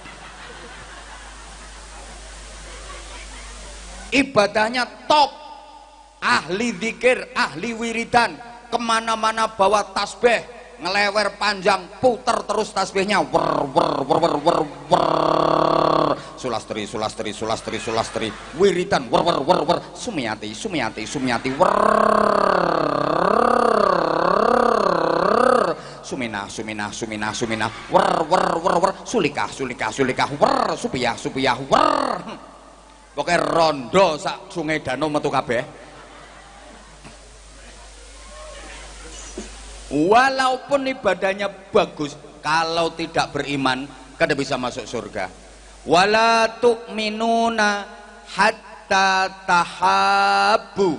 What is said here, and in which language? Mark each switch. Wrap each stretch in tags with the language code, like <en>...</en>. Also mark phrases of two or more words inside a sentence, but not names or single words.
<id>Ibadahnya top, ahli zikir, ahli wiridan, kemana-mana bawa tasbih, ngelewer panjang, puter terus tasbihnya, wer wer wer wer wer wer, Sulastri Sulastri Sulastri Sulastri wiritan wer wer wer wer Sumiati Sumiati Sumiati wer Suminah Suminah Suminah Suminah wer wer wer wer Sulikah Sulikah Sulikah wer Supiyah Supiyah wer.</id> <jv>Pokoknya rondo sak Sungai Danau metu kabeh.</jv> <id>Walaupun ibadahnya bagus, kalau tidak beriman kada bisa masuk surga.</id> <ar>ولا تؤمنوا حتى تحابوا.</ar>